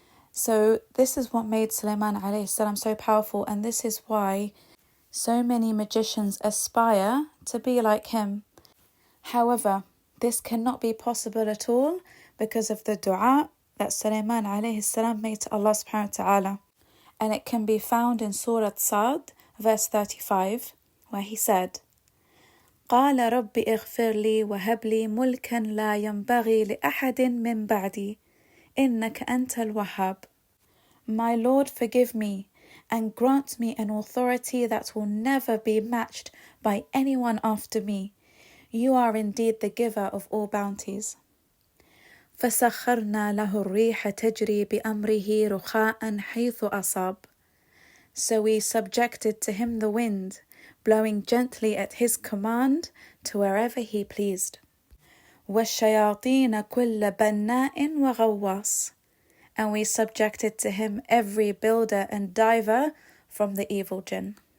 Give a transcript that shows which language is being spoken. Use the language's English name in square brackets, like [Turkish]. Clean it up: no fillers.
[English] So this is what made Sulaiman alayhi salam so powerful, and this is why so many magicians aspire to be like him. However, this cannot be possible at all because of the dua that Sulaiman alayhi salam made to Allah subhanahu wa ta'ala. And it can be found in Surah Sad, verse 35, where he said, [Arabic] قال رب اغفر لي وهب لي ملكا لا ينبغي لأحد من بعدي إنك أنت الوهاب. [English] My Lord, forgive me and grant me an authority that will never be matched by anyone after me. You are indeed the giver of all bounties. [Arabic] فسخرنا له الريح تجري بأمره رخاء حيث أصاب. [English] So we subjected to him the wind, blowing gently at his command to wherever he pleased. [Arabic] وَالشَّيَاطِينَ كُلَّ بَنَّاءٍ وَغَوَّاصٍ. [English] And we subjected to him every builder and diver from the evil jinn.